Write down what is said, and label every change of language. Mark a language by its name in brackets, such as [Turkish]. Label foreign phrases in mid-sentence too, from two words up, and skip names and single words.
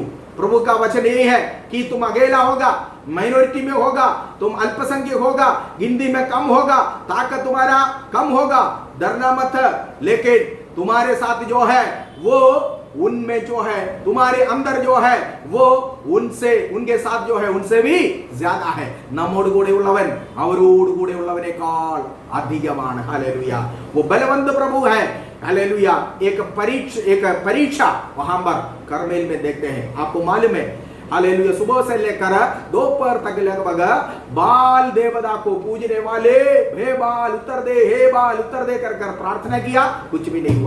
[Hindi] प्रभु का वचन यही है कि तुम अकेला होगा, माइनॉरिटी में होगा, तुम अल्पसंख्यक होगा, गिनती में कम होगा, ताकत तुम्हारा कम होगा, डरना मत. लेकिन तुम्हारे साथ जो है वो उनमें जो है, तुम्हारे अंदर जो है वो उनसे, उनके साथ जो है उनसे भी ज्यादा है. [Malayalam] നമ്മോട് കൂടെ ഉള്ളവൻ അവരോട് കൂടെ ഉള്ളവനേക്കാൾ അധികമാണ്. [Hindi] हालेलुया. वो बलवंत प्रभु है. हालेलुया. एक परीक्षा वहां पर करमेल में देखते हैं. आपको मालूम है हालेलुया। सुबह से लेकर दोपहर तक लगभग बाल देवता को पूजने वाले हे बाल उत्तर दे, हे बाल उत्तर दे कर प्रार्थना किया, कुछ भी नहीं हुआ।